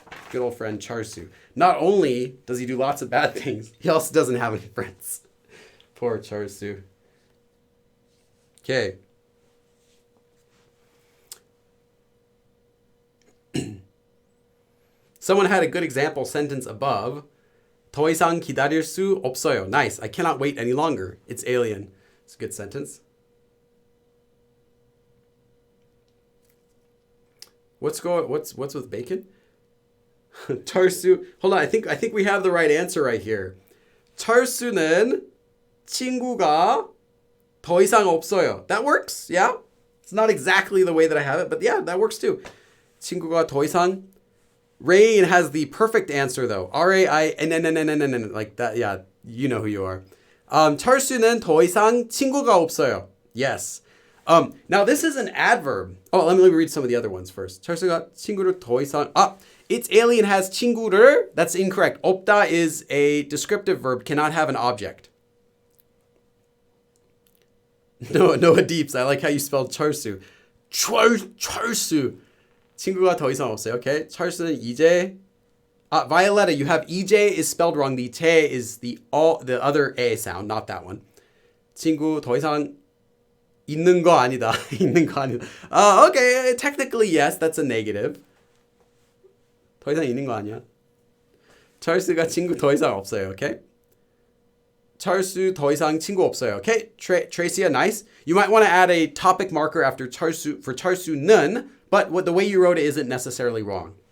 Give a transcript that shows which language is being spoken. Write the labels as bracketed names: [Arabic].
[English] Good old friend 철수. Not only does he do lots of bad things, he also doesn't have any friends. Poor 철수. Okay. Someone had a good example sentence above. [Korean] 더 이상 기다릴 수 없어요. [English] Nice. I cannot wait any longer. It's alien. It's a good sentence. What's with bacon? 철수. Hold on. I think we have the right answer right here. [Korean] 철수는 친구가 더 이상 없어요. [English] That works. Yeah. It's not exactly the way that I have it, but yeah, that works too. [Korean] 친구가 더 이상. [English] Rain has the perfect answer though. R-A-I-N-N-N-N-N-N. Like that. Yeah. You know who you are. [Korean] 철수는 더 이상 친구가 없어요. [English] Yes. Now this is an adverb. Oh, let me read some of the other ones first. [Korean] 철수가 친구를 더 이상. [English] Its alien has 친구를. That's incorrect. 없다 is a descriptive verb, cannot have an object. Noah Deeps. I like how you spelled 철수. [Korean] 철수. 친구가 더 이상 없어요. Okay. 철수는 이제. [English] Violetta, you have EJ is spelled wrong. The te is the other A sound, not that one. [Korean] 친구 더 이상 있는 거 아니다. 있는 거 아니다. [English] Okay, technically yes, that's a negative. [Korean] 더 이상 있는 거 아니야. 철수가 친구 더 이상 없어요. [English] Okay. [Korean] 철수 더 이상 친구 없어요. [English] Okay. Tracia, nice. You might want to add a topic marker after 철수 for 철수는, but the way you wrote it isn't necessarily wrong.